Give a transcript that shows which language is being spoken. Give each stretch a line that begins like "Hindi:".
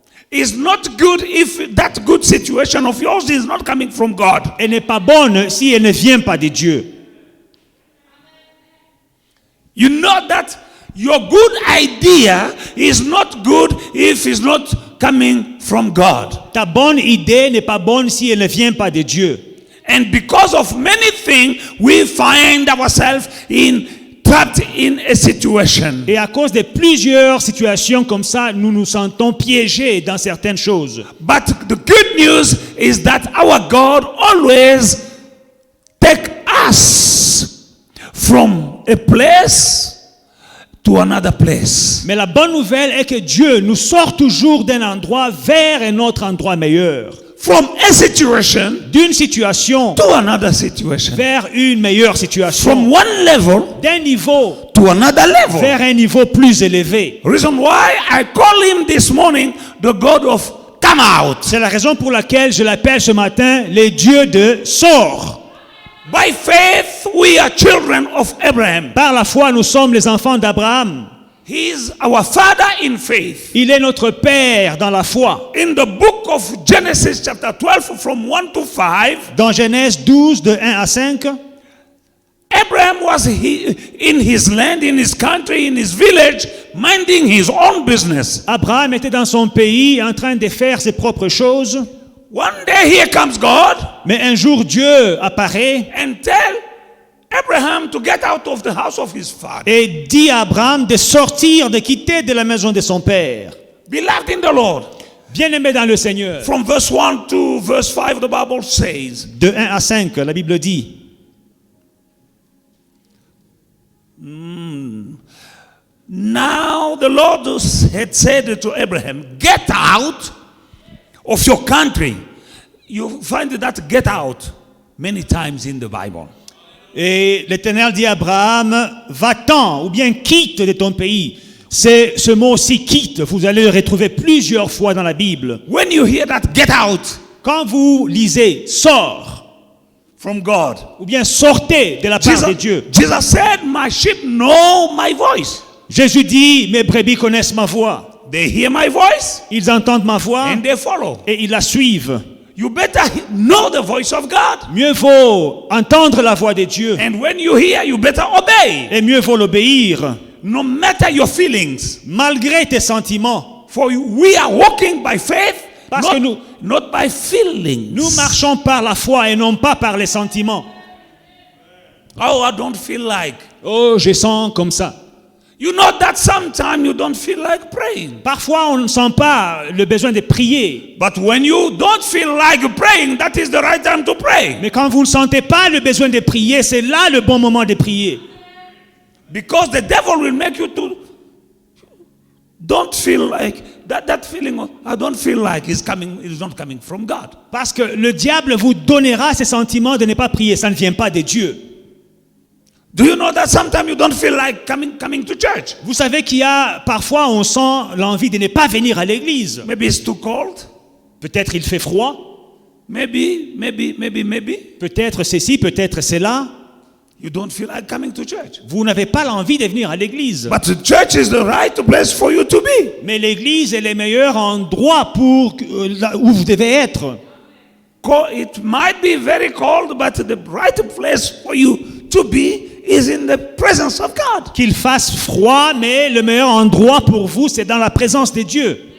English: is not good if that good situation of yours is not coming from God.
French: elle n'est pas bonne si elle ne vient pas de Dieu.
English: You know that your good idea is not good if it's not coming from God.
French: Ta bonne idée n'est pas bonne si elle ne vient pas de Dieu.
English: And because of many things, we find ourselves trapped in a situation.
French: Et à cause de plusieurs situations comme ça, nous nous sentons piégés dans certaines choses.
English: But the good news is that our God always takes us from a place to another place.
French: Mais la bonne nouvelle est que Dieu nous sort toujours d'un endroit vers un autre endroit meilleur.
English: From a situation
French: D'une situation
English: to another situation.
French: vers une meilleure situation.
English: From one level
French: D'un niveau
English: to another level.
French: vers un niveau plus élevé.
English: Reason why I call him this morning the God of come out.
French: C'est la raison pour laquelle je l'appelle ce matin le Dieu de sort.
English: By faith we are children of Abraham.
French: Par la foi, nous sommes les enfants d'Abraham.
English: He is our father in faith.
French: Il est notre Père dans la foi.
English: In the book of Genesis chapter 12 from 1 to 5,
French: Dans Genèse 12, de 1 à 5,
English: Abraham was in his land, in his country, in his village, minding his own business.
French: Abraham était dans son pays en train de faire ses propres choses.
English: One day here comes God
French: Mais un jour, Dieu apparaît
English: and tell Abraham to get out of the house of his father.
French: et dit à Abraham de sortir, de quitter de la maison de son père.
English: Beloved in the Lord.
French: Bien-aimé dans le Seigneur.
English: From verse 1 to verse 5, the Bible says,
French: De 1 à 5, la Bible dit,
English: now the Lord had said to Abraham, get out of your country. You find that get out many times in the Bible.
French: et l'Éternel dit à Abraham, va-t'en ou bien quitte de ton pays. C'est ce mot aussi quitte, vous allez le retrouver plusieurs fois dans la Bible.
English: When you hear that get out
French: Quand vous lisez sors
English: from God,
French: ou bien sortez de la part de Dieu,
English: Jesus said, my sheep know my voice.
French: Jésus dit, mes brebis connaissent ma voix.
English: They hear my voice
French: Ils entendent ma voix
English: and they follow.
French: et ils la suivent.
English: You better know the voice of God.
French: Mieux vaut entendre la voix de Dieu
English: And when you hear, you better obey.
French: et mieux vaut l'obéir,
English: No matter your feelings.
French: malgré tes sentiments.
English: For we are walking by faith,
French: Parce que nous
English: not by feelings.
French: marchons par la foi et non pas par les sentiments.
English: Oh, I don't feel like.
French: Oh, je sens comme ça.
English: You know that sometimes you don't feel like praying.
French: Parfois, on ne sent pas le besoin de prier.
English: But when you don't feel like praying, that is the right time to pray.
French: Mais quand vous ne sentez pas le besoin de prier, c'est là le bon moment de prier.
English: Because the devil will make you to don't feel like that feeling of, I don't feel like it's not coming from God.
French: Parce que le diable vous donnera ce sentiment de ne pas prier. Ça ne vient pas de Dieu.
English: Do you know that sometimes you don't feel like coming to church?
French: Vous savez qu'il y a parfois on sent l'envie de ne pas venir à l'église.
English: Maybe it's too cold.
French: Peut-être il fait froid.
English: Maybe.
French: Peut-être ceci, peut-être cela.
English: You don't feel like coming to church.
French: Vous n'avez pas l'envie de venir à l'église.
English: But the church is the right place for you to be.
French: Mais l'église est le meilleur endroit pour où vous devez être.
English: It might be very cold, but the right place for you to be is in the presence of God.
French: Qu'il fasse froid, mais le meilleur endroit pour vous, c'est dans la présence de Dieu.